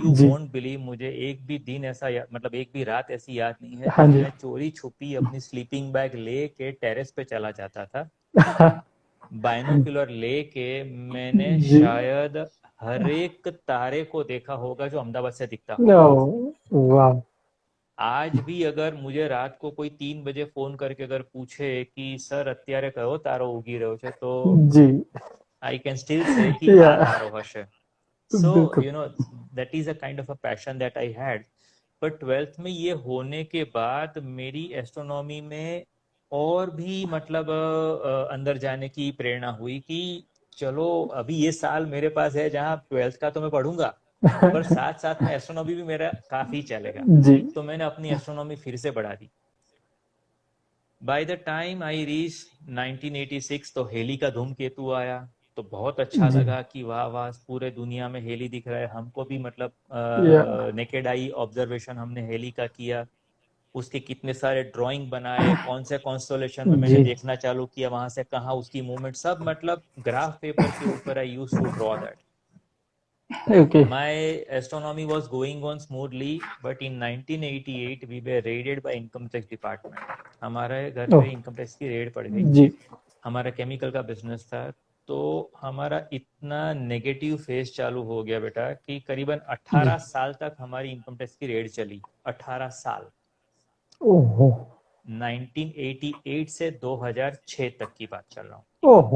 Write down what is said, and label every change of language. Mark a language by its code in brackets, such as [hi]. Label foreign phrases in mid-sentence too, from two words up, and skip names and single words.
[en] you won't believe, [hi] मुझे एक भी दिन ऐसा मतलब एक भी रात ऐसी याद नहीं है जब मैं चोरी छुपी अपनी [en] sleeping bag [hi] लेके टेरेस पे चला जाता था। बाइनोक्यूलर लेके मैंने शायद हर एक तारे को देखा होगा जो अहमदाबाद से दिखता होगा। आज भी अगर मुझे रात को कोई 3 बजे फोन करके अगर पूछे कि सर [gu] અત્યારે કયો તારો ઉગી રહ્યો છે, [hi] तो [en] I can still say [hi] कि [gu] આ તારો હશે. [en] So you know that is a kind of a passion that I had. [hi] But 12th में ये होने के बाद मेरी एस्ट्रोनॉमी में और भी मतलब अंदर जाने की प्रेरणा हुई कि चलो अभी ये साल मेरे पास है जहाँ 12th का तो मैं पढ़ूंगा, पर साथ साथ में एस्ट्रोनॉमी भी मेरा काफी चलेगा। तो मैंने अपनी एस्ट्रोनॉमी फिर से बढ़ा दी। [en] by the time I reach 1986 [hi] तो हेली का धूमकेतु आया, तो बहुत अच्छा लगा कि वाह वाह पूरे दुनिया में हेली दिख रहा है। हमको भी मतलब [en] naked eye observation [hi] हमने हेली का किया, उसके कितने सारे ड्राइंग बनाए, कौन से कॉन्स्टलेशन में मैंने देखना चालू किया, वहां से कहाँ उसकी मूवमेंट, सब मतलब [en] graph paper [hi] के ऊपर [en] I used to draw that. Okay. My astronomy was going on smoothly, but in 1988 we were raided by income tax department. [hi] हमारे घर पे [en] income tax [hi] की रेड पड़ गई जी। हमारा केमिकल का बिजनेस था, तो हमारा इतना [en] negative phase [hi] चालू हो गया बेटा कि करीबन 18 साल तक हमारी [en] income tax [hi] की रेड चली। 18 साल। ओहो। 1988 से 2006 तक की बात चल रहा हूँ। ओहो।